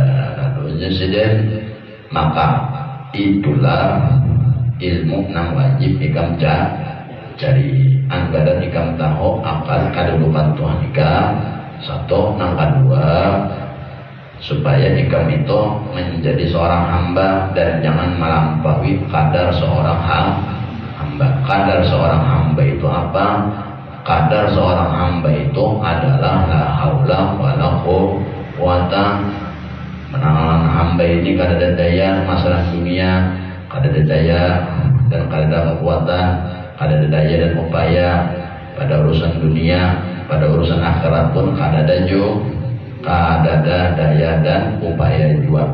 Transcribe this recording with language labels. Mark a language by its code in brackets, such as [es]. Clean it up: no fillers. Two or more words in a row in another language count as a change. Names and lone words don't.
[bjn] Lalu insiden, maka itulah ilmu nang wajib ikam cari. Anggaran ikam tahu akan kedudukan Tuhan ikam satu, nang kedua supaya ikam itu menjadi seorang hamba dan jangan melampaui kadar seorang hamba. Kadar seorang hamba itu apa? Kadar seorang hamba itu adalah [ar] لا حول ولا قوة. [bjn] Menangan hamba ini kada ada daya masalah dunia, kada ada daya dan kada ada kekuatan, kada ada daya dan upaya pada urusan dunia, pada urusan akhirat pun kada ada daya dan upaya juga.